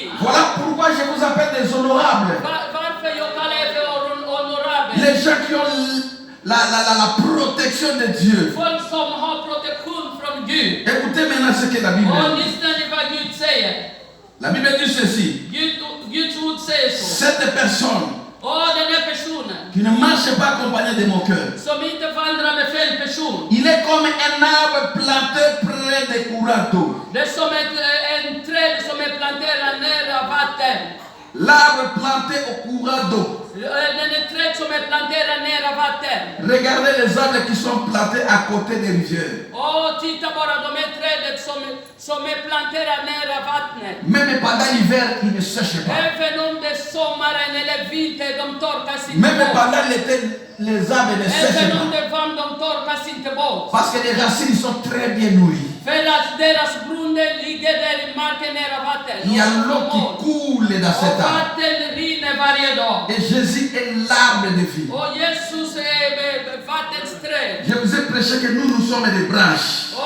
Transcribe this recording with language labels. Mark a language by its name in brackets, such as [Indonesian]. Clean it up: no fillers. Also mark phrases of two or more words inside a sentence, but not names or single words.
[French] Voilà pourquoi je vous appelle des honorables. [Swedish] Varför jag kallar er för honorabel? [French] Les gens qui ont la protection de Dieu. [Swedish] Folk som har protektion från Gud. [French] Écoutez maintenant ce que la Bible [Swedish] Och [French] dit. [Swedish] lyssna ni vad Gud säger. [French] La Bible dit ceci. [Swedish] Guds ord säger så. [French] Cette personne [Swedish] Den här personen [French] qui ne marche pas accompagnée de mon cœur, [Swedish] som inte vandrar med fel person. [French] il est comme un arbre planté près des courants d'eau. [Swedish] Det är som en träd som är planterad nära vatten. [French] L'arbre planté au courant d'eau. [Swedish] Den är träd som är planterad nära vatten. [French] Regardez les arbres qui sont plantés à côté des rivières. [Swedish] Titta bara de här träden som är planterade nära vattnet. [French] Même pendant l'hiver, ils ne sèchent pas. [Swedish] Även om det är sommaren eller vinter, de torkas inte [French] Même [Swedish] bort. [French] pendant l'été, les arbres ne sèchent [Swedish] Även om [French] pas. [Swedish] det är varmt, de torkas inte bort. [French] Parce que les racines sont très bien nourries. [Swedish] För att deras brunnen ligger där i marken nära vatten. [French] Il y a l'eau qui coule dans [Swedish] Och [French] cet arbre. [Swedish] vatten rinner varje dag. [French] Et Jésus est l'arbre de vie. [Swedish] Och Jesus är vattens träd. [French] Je vous ai prêché que nous sommes des branches.